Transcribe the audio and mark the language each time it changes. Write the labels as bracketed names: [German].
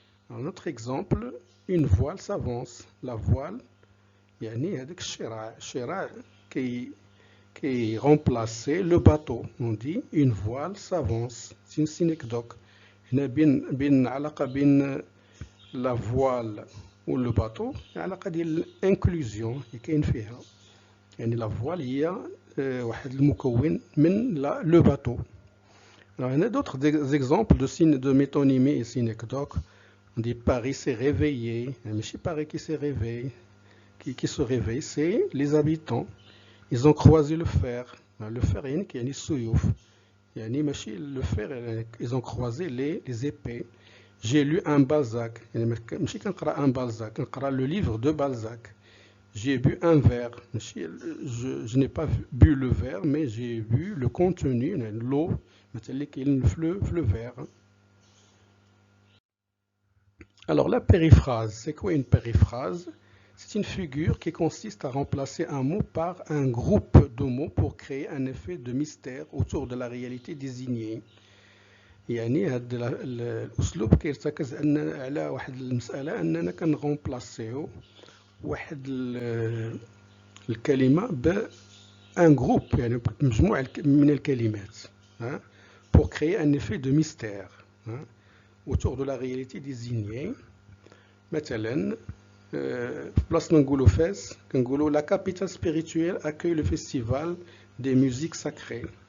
[French] Un autre exemple, une voile s'avance. La voile [Arabic] يعني هذاك الشراع كي [French] remplacer le bateau. On dit une voile s'avance. C'est une synecdoque. [Arabic] هنا بين علاقة بين la voile و le bateau، علاقة ديال الانكلوزيون اللي كاين فيها، يعني la voile هي واحد المكون من le bateau. [French] Alors, il y a d'autres exemples de métonymie et synecdoque. On dit Paris s'est réveillé, mais c'est Paris qui s'est réveillé. Qui se réveille, c'est les habitants. Ils ont croisé le fer. Le fer, il y a une souyouf. Le fer, ils ont croisé les épées. J'ai lu un Balzac. Un Balzac, le livre de Balzac. J'ai bu un verre. Je n'ai pas bu le verre, mais j'ai bu le contenu, l'eau, le verre. Alors la périphrase, c'est quoi une périphrase? C'est une figure qui consiste à remplacer un mot par un groupe de mots pour créer un effet de mystère autour de la réalité désignée. [Arabic] يعني هذا الأسلوب كيرتكز على واحد المسألة أننا كنغومبلاسيو واحد الكلمة بان جروب، يعني مجموعة من الكلمات [French] pour créer un effet de mystère autour de la réalité désignée. [Arabic] مثلا بلاص ما نقولوا فاس كنقولوا [French] la capitale spirituelle accueille le festival des musiques sacrées.